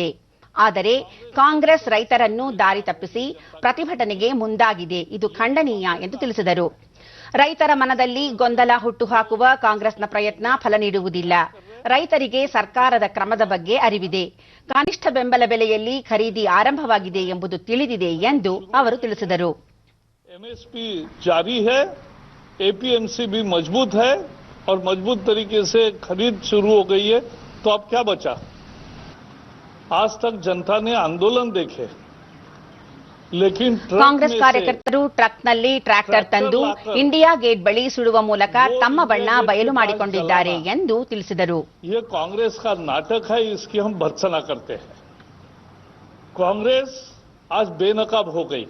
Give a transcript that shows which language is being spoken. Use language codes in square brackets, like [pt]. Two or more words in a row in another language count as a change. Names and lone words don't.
[kn] ಆದರೆ ಕಾಂಗ್ರೆಸ್ ರೈತರನ್ನು ದಾರಿ ತಪ್ಪಿಸಿ ಪ್ರತಿಭಟನೆಗೆ ಮುಂದಾಗಿದೆ. ಇದು ಖಂಡನೀಯ ಎಂದು ತಿಳಿಸಿದರು. ರೈತರ ಮನದಲ್ಲಿ ಗೊಂದಲ ಹುಟ್ಟುಹಾಕುವ ಕಾಂಗ್ರೆಸ್ನ ಪ್ರಯತ್ನ ಫಲ ನೀಡುವುದಿಲ್ಲ. ರೈತರಿಗೆ ಸರ್ಕಾರದ ಕ್ರಮದ ಬಗ್ಗೆ ಅರಿವಿದೆ. ಕನಿಷ್ಠ ಬೆಂಬಲ ಬೆಲೆಯಲ್ಲಿ ಖರೀದಿ ಆರಂಭವಾಗಿದೆ ಎಂಬುದು ತಿಳಿದಿದೆ ಎಂದು ಅವರು ತಿಳಿಸಿದರು. [hi] एमएसपी जारी है, एपीएमसी भी मजबूत है और मजबूत तरीके से खरीद शुरू हो गई है. तो अब क्या बचा? आज तक जनता ने आंदोलन देखे, लेकिन [kn] ಕಾಂಗ್ರೆಸ್ ಕಾರ್ಯಕರ್ತರು ಟ್ರಕ್ನಲ್ಲಿ ಟ್ರ್ಯಾಕ್ಟರ್ ತಂದು ಇಂಡಿಯಾ ಗೇಟ್ ಬಳಿ ಸುಡುವ ಮೂಲಕ ತಮ್ಮ ಬಣ್ಣ ಬಯಲು ಮಾಡಿಕೊಂಡಿದ್ದಾರೆ ಎಂದು ತಿಳಿಸಿದರು. [hi] ये कांग्रेस का नाटक है, इसकी हम भर्त्सना करते हैं. कांग्रेस आज बेनकाब हो गई.